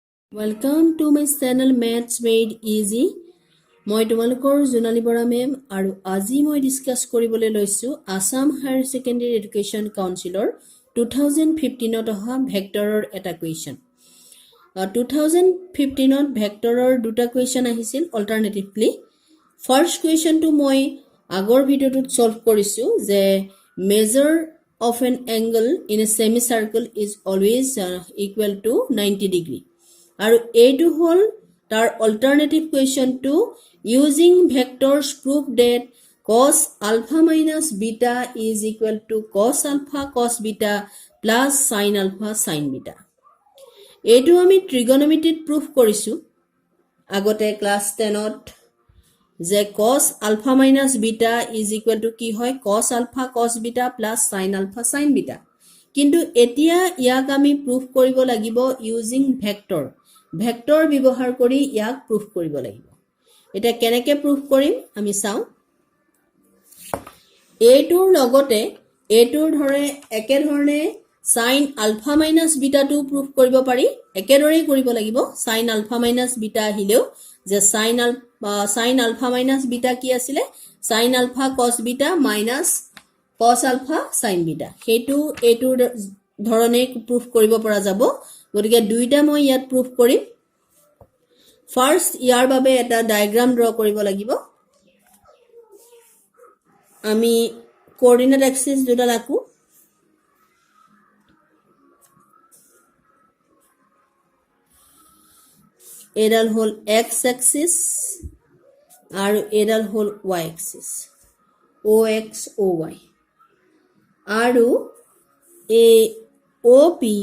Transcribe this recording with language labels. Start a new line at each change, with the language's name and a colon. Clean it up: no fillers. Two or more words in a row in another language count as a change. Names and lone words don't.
English: Welcome to my channel Maths Made Easy.
Assamese: মই তোমালোকৰ জোনালী বৰা মেম আৰু আজি মই ডিসকাস কৰিবলৈ লৈছো আসাম হায়াৰ সেকেন্ডাৰী এডুকেশন কাউন্সিলৰ 2015 ত অহা ভেক্টৰৰ এটা কুৱেশ্যন 2015 ত ভেক্টৰৰ দুটা কুৱেশ্যন আহিছিল
English: alternatively first
Assamese: কুৱেশ্যনটো মই আগৰ ভিডিঅ'টোত সলভ কৰিছো যে মেজৰ
English: of an angle in a semicircle is always equal to 90 degree
Assamese: আৰু এইটো হল তাৰ alternative
English: question to using vectors prove that cos alpha minus beta is equal to cos alpha cos beta plus sin alpha sin beta
Assamese: এইটো আমি trigonometry prove কৰিছো আগতে ক্লাস 10 ত যে
English: cos alpha minus beta is equal to
Assamese: কি হয়
English: cos alpha cos beta plus sin alpha sin beta
Assamese: কিন্তু এতিয়া ইয়াক আমি proof কৰিব লাগিব
English: using vector vector
Assamese: ব্যৱহাৰ কৰি ইয়াক proof কৰিব লাগিব এটা কেনেকৈ proof কৰিম আমি চাও এইটোৰ লগতে এইটোৰ ধৰে একে ধৰণে
English: sin alpha minus beta
Assamese: টো proof কৰিব পাৰি একেদৰেই কৰিব লাগিব
English: sin alpha minus beta
Assamese: আহিলেও যে
English: sin alpha minus beta
Assamese: কি আছিলে
English: sin alpha cos beta minus cos alpha sin beta
Assamese: হেতু এটো ধৰণে proof কৰিব পৰা যাব গতিকে দুইটা মই ইয়াত proof কৰিম ফাৰ্স্ট ইয়াৰ বাবে এটা ডায়াগ্ৰাম ড্ৰ কৰিব লাগিব আমি
English: coordinate axis
Assamese: দুটা ৰাখো এডাল হল
English: x axis
Assamese: আৰু এডাল হল
English: y axis ox oy
Assamese: আৰু এ op